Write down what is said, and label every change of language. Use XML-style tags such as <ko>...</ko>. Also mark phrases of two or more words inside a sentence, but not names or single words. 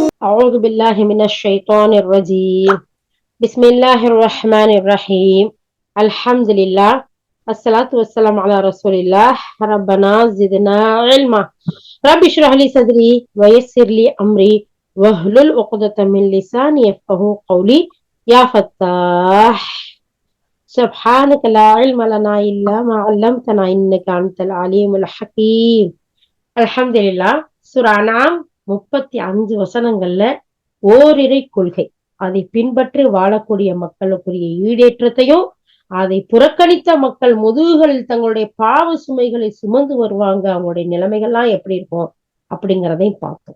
<ar>أعوذ بالله من الشيطان الرجيم بسم الله الرحمن الرحيم الحمد لله الصلاة والسلام على رسول الله ربنا زدنا علما رب اشرح لي صدري ويسر لي أمري واحلل عقدة من لساني يفقهوا قولي يا فتاح سبحانك لا علم لنا إلا ما علمتنا إنك أنت العليم الحكيم الحمد لله சூரா அன்ஆம்</ar> <ta>35 வசனங்கள்ல ஓரிரை கொள்கை, அதை பின்பற்றி வாழக்கூடிய மக்களுக்குரிய ஈடேற்றத்தையும், அதை புறக்கணித்த மக்கள் முதுகுகளில் தங்களுடைய பாவ சுமைகளை சுமந்து வருவாங்க, அவங்களுடைய நிலைமைகள்லாம் எப்படி இருக்கும் அப்படிங்கிறதையும் பார்த்தோம்.</ta>